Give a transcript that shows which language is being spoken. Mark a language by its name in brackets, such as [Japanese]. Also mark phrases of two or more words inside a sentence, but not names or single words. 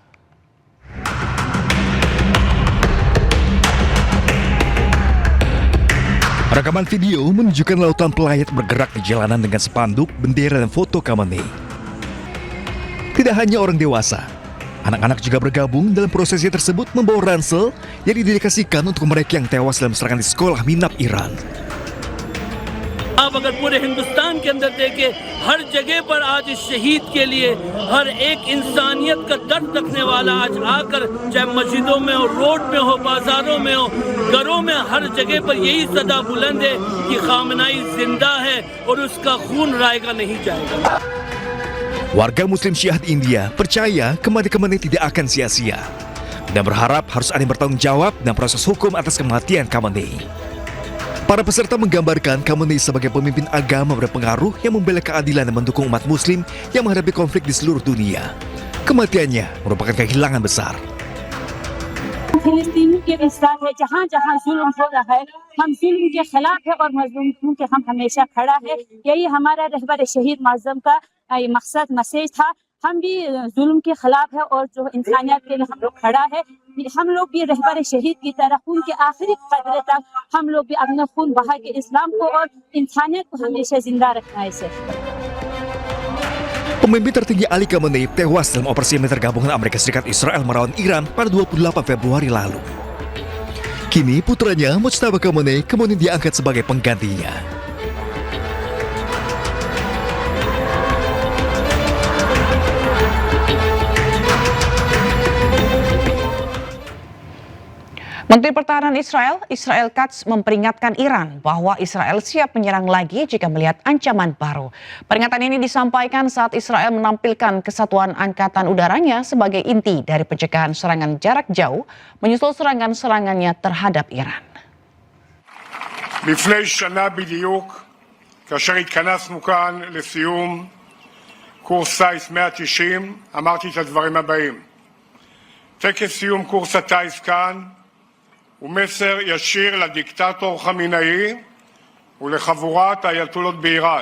[Indonesian] Rekaman video menunjukkan lautan pelayat bergerak di jalanan dengan spanduk, bendera, dan foto Khamenei. Tidak hanya orang dewasa, anak-anak juga bergabung dalam prosesi tersebut membawa ransel yang didedikasikan untuk mereka yang tewas dalam serangan di sekolah Minab Iran. [Hindi] आप अगर पूरे हिंदुस्तान के अंदर देखें, हर जगह पर आज इस शहीद के लिए हर एक इंसानियत का दर्द रखने वाला आज आकर, चाहे मस्जिदों में हो, रोड में हो, बाजारों में हो, घरों में, हर जगह पर यही सदा बुलंद है कि खामनाई जिंदा है और उसका खून रायगा नहीं जाएगा. [Indonesian] Warga Muslim Syiah di India percaya kematian Khamenei tidak akan sia-sia dan berharap harus ada yang bertanggung jawab dan proses hukum atas kematian Khamenei. Para peserta menggambarkan Khamenei sebagai pemimpin agama berpengaruh yang membela keadilan dan mendukung umat Muslim yang menghadapi konflik di seluruh dunia. Kematiannya merupakan kehilangan besar. [Hindi] फिलिस्तीनी के विस्तार है, जहाँ जहाँ जुल्म हो रहा है, हम जुल्म के खिलाफ है और मजलूम के हम हमेशा खड़ा है. यही हमारा रहबर शहीद माज़म का मकसद मैसेज था. हम भी जुल्म के खिलाफ है और जो इंसानियत के लिए हम लोग खड़ा है. हम लोग भी रहबर शहीद की तरह खून के आखिरी कतरे तक हम लोग भी अपना खून बहा के इस्लाम को और इंसानियत को हमेशा जिंदा रखना है. [Indonesian] Pemimpin tertinggi Ali Khamenei tewas dalam operasi militer gabungan Amerika Serikat Israel melawan Iran pada 28 Februari lalu. Kini putranya Mojtaba Khamenei kemudian diangkat sebagai penggantinya. Menteri Pertahanan Israel Katz memperingatkan Iran bahwa Israel siap menyerang lagi jika melihat ancaman baru. Peringatan ini disampaikan saat Israel menampilkan kesatuan angkatan udaranya sebagai inti dari pencegahan serangan jarak jauh menyusul serangan-serangannya terhadap Iran. [Hebrew] לפני שנה בדיוק, כאשר התכנסנו כאן לסיום קורס טיס 190, אמרתי את הדברים הבאים. טקס סיום קורס הטיס כאן הוא מסר ישיר לדיקטטור חמינאי ולחבורת האייתולות באיראן.